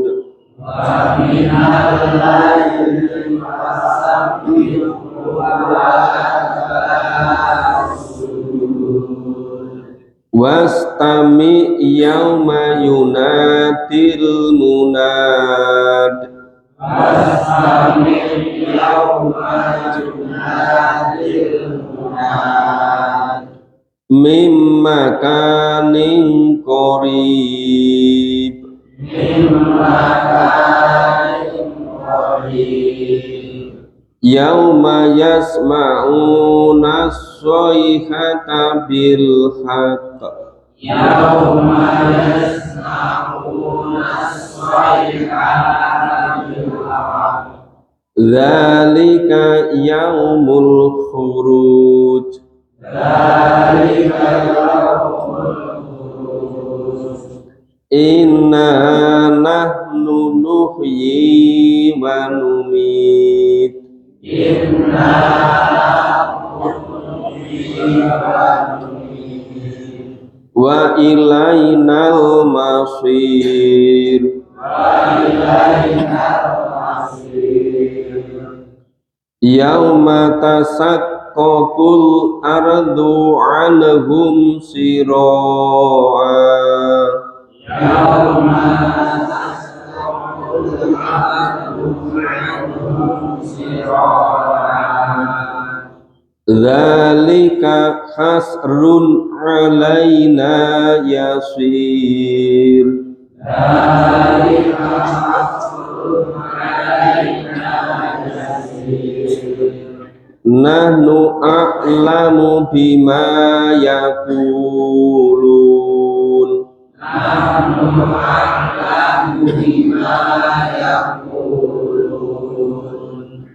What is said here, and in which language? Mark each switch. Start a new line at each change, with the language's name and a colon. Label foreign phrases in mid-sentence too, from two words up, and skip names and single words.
Arabic: ومن الليل فسبحه وأدبار السجود واستمع يوم ينادي المناد واستمع يوم ينادي المناد من مكان قريب مما كان قريب يوم يسمعون الصيحة بالحق يوم يسمعون الصيحة بالحق ذلك يوم الخروج ذلك يوم الخروج إنا نحن نحيي ونميت إنا نحيي ونميت وإلينا المصير وإلينا المصير يوم تشقق الأرض عنهم سراعا يوم تصور الأرض عنهم سرارا ذلك حشر علينا يسير ذلك حشر علينا يسير نحن أعلم بما يقولون نحن أعلم بما يقولون